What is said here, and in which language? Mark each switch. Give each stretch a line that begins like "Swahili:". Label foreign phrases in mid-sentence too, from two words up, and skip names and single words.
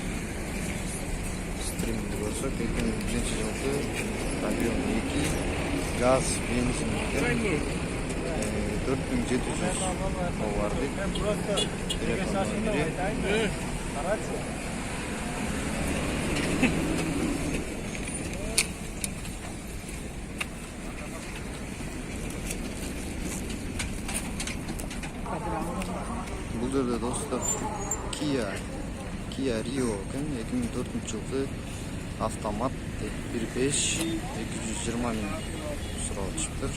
Kazakh: Stream көрсек, 2001 жылғы объем 2,
Uzbek: Gaz, benzin. 4700 dolar deydi. Telefon nomeri.
Kazakh: Бұл жерде достар Kia Rio екен, 2004 жылғы автомат 1.5 220 мың сұрап шықты.